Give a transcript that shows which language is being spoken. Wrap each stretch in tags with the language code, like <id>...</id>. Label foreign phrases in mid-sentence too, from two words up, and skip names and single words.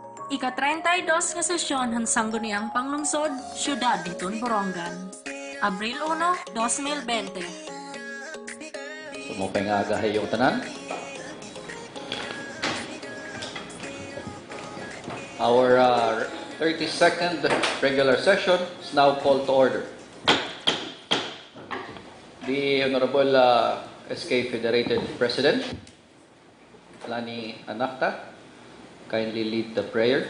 <war>Ika-32 nga sesyon ng Sangguniang Panlunsod, Siyudad ditun Borongan. Abril 1, 2020. Sumupay nga agahay yung tanan.</war> <en>Our 32nd regular session is now called to order. The Honorable SK Federated President, Lani Anakta, kindly lead the prayer.</en>